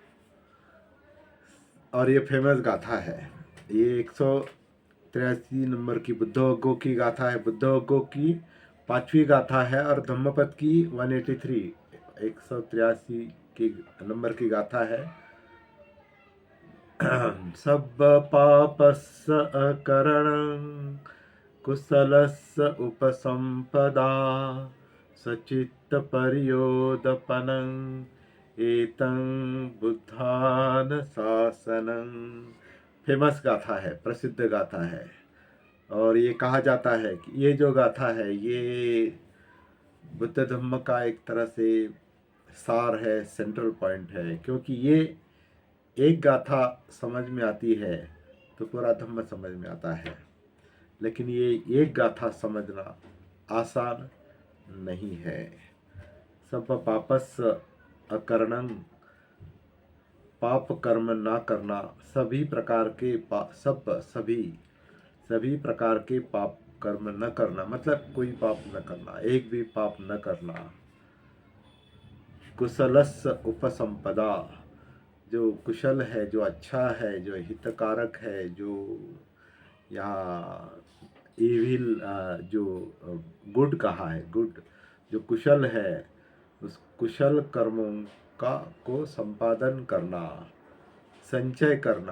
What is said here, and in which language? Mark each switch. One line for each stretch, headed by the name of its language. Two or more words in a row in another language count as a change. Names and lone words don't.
Hindi: और ये फेमस गाथा है। ये 183 नंबर की बुद्ध व गो की गाथा है। बुद्ध व गो की 5वीं गाथा है और धम्मपद की 183 183 की नंबर की गाथा है।
Pali: सब पापस्स अकरणं कुशलस्य उपसंपदा सचित्त पर्योदपनं एतं बुद्धान शासनं
Hindi: फेमस गाथा है, प्रसिद्ध गाथा है। और ये कहा जाता है कि ये जो गाथा है ये बुद्ध धम्म का एक तरह से सार है,
English: central point
Hindi: है, क्योंकि ये एक गाथा समझ में आती है तो पूरा धम्म समझ में आता है। लेकिन ये एक गाथा समझना आसान नहीं है।
Pali: सब पापस अकरणं,
Hindi: पाप कर्म ना करना, सभी प्रकार के सभी प्रकार के पाप कर्म न करना, मतलब कोई पाप न करना, एक भी पाप न करना।
Pali: कुशलस्य उपसंपदा,
Hindi: जो कुशल है, जो अच्छा है, जो हितकारक है, जो यहाँ इविल जो गुड कहा है, गुड जो कुशल है, उस कुशल कर्मों का को संपादन करना, संचय करना।